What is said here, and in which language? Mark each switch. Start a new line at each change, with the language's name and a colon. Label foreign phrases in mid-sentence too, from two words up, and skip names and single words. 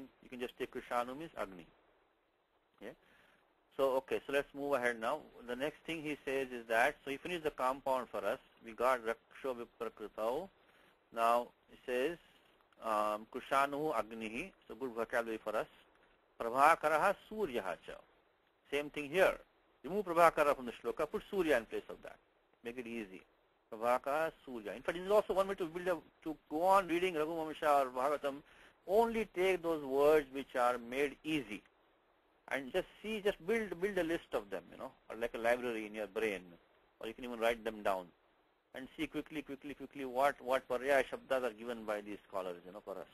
English: You can just take krishanu means agni. Yeah? So, okay, so let's move ahead now. The next thing he says is that, so he finished the compound for us. We got
Sanskrit: रक्षो विप्रकृतौ.
English: Now, he says,
Sanskrit: कृशानुः अग्निः,
English: so good vocabulary for us.
Sanskrit: प्रभाकरः सूर्यः च.
English: Same thing here. Remove Prabhakara from the shloka, put Surya in place of that. Make it easy. Prabhakara Surya. In fact, this is also one way to to go on reading Raghuvamsha or Bhagavatam. Only take those words which are made easy. And just build a list of them, or like a library in your brain, or you can even write them down, and see quickly what
Sanskrit: पर्याय शब्दाः
English: are given by these scholars, for us.